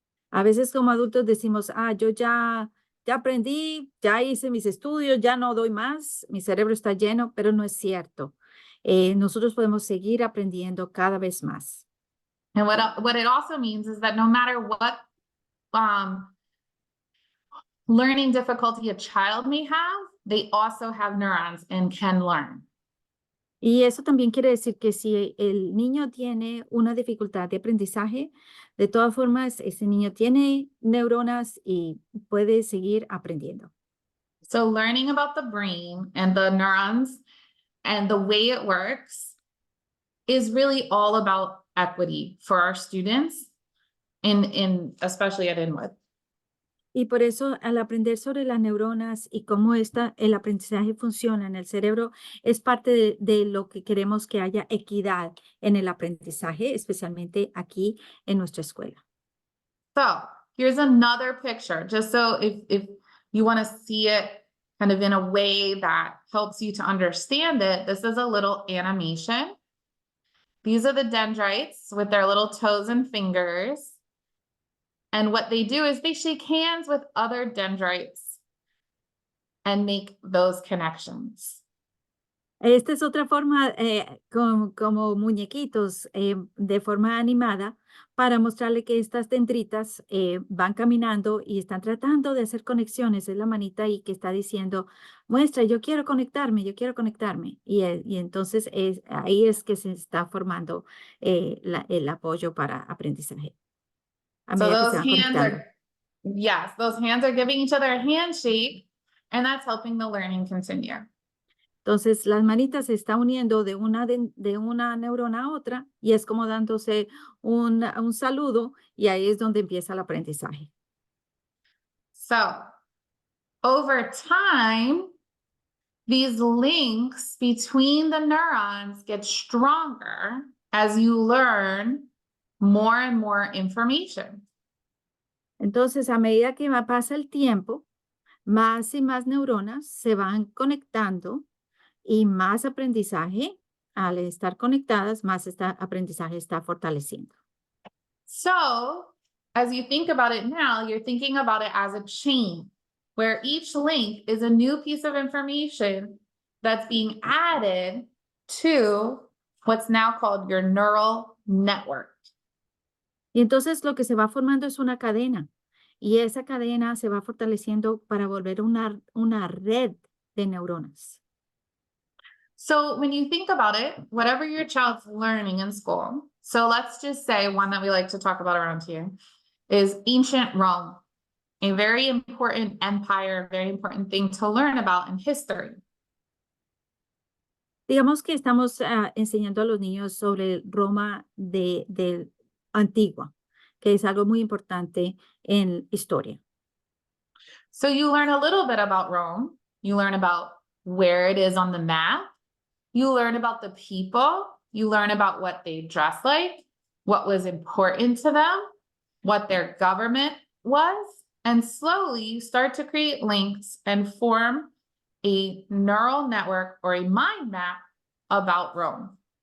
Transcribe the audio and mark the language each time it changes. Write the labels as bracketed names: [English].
[Spanish] A veces como adultos decimos, yo ya aprendí, ya hice mis estudios, ya no doy más, mi cerebro está lleno, pero no es cierto. Nosotros podemos seguir aprendiendo cada vez más. [English] And what it also means is that no matter what learning difficulty a child may have, they also have neurons and can learn. [Spanish] Y eso también quiere decir que si el niño tiene una dificultad de aprendizaje, de todas formas, ese niño tiene neuronas y puede seguir aprendiendo. [English] So learning about the brain and the neurons and the way it works is really all about equity for our students, especially at Inwood. [Spanish] Y por eso, al aprender sobre las neuronas y cómo el aprendizaje funciona en el cerebro, es parte de lo que queremos que haya equidad en el aprendizaje, especialmente aquí en nuestra escuela. [English] So here's another picture, just so if you want to see it kind of in a way that helps you to understand it, this is a little animation. These are the dendrites with their little toes and fingers. And what they do is they shake hands with other dendrites and make those connections. [Spanish] Esta es otra forma, como muñequitos, de forma animada, para mostrarle que estas dendritas van caminando y están tratando de hacer conexiones. Es la manita ahí que está diciendo, muestra, yo quiero conectarme, yo quiero conectarme. Y entonces ahí es que se está formando el apoyo para aprendizaje. A [English] So [Spanish] medida que [English] those [Spanish] se van [English] hands [Spanish] conectando. [English] yes, those hands are giving each other a handshake, and that's helping the learning continue. [Spanish] Entonces, las manitas se están uniendo de una neurona a otra y es como dándose un saludo y ahí es donde empieza el aprendizaje. [English] So over time, these links between the neurons get stronger as you learn more and more information. [Spanish] Entonces, a medida que pasa el tiempo, más y más neuronas se van conectando y más aprendizaje, al estar conectadas, más aprendizaje está fortaleciendo. [English] So as you think about it now, you're thinking about it as a chain where each link is a new piece of information that's being added to what's now called your neural network. [Spanish] Y entonces lo que se va formando es una cadena y esa cadena se va fortaleciendo para volver una red de neuronas. [English] So when you think about it, whatever your child's learning in school, so let's just say one that we like to talk about around here is ancient Rome, a very important empire, very important thing to learn about in history. [Spanish] Digamos que estamos enseñando a los niños sobre Roma de antigua, que es algo muy importante en historia. [English] So you learn a little bit about Rome. You learn about where it is on the map. You learn about the people. You learn about what they dress like, what was important to them, what their government was. And slowly you start to create links and form a neural network or a mind map about Rome.